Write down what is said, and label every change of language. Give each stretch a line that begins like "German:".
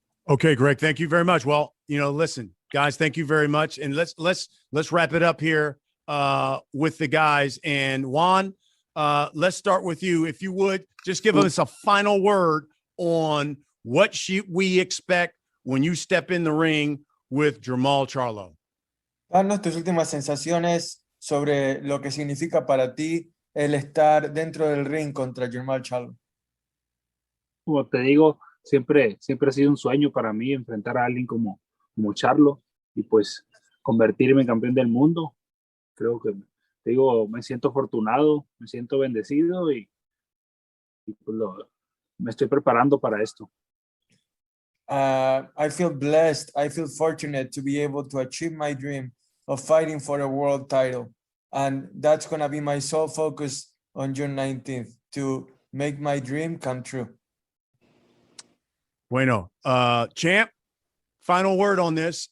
English: Okay, Greg, thank you very much. Well, listen, guys, thank you very much, and let's wrap it up here with the guys. And Juan, let's start with you, if you would. Just give us a final word on what we expect when you step in the ring with Jamal Charlo.
Spanish: Danos tus últimas sensaciones sobre lo que significa para ti el estar dentro del ring contra Jamal Charlo. Como te digo, siempre ha sido un sueño para mí enfrentar a alguien como Charlo y pues convertirme en campeón del mundo. Creo que, te digo, me siento afortunado, me siento bendecido y pues me estoy preparando para esto.
English: I feel blessed. I feel fortunate to be able to achieve my dream of fighting for a world title. And that's going to be my sole focus on June 19th, to make my dream come true.
Spanish: Bueno,
English: champ, final word on this.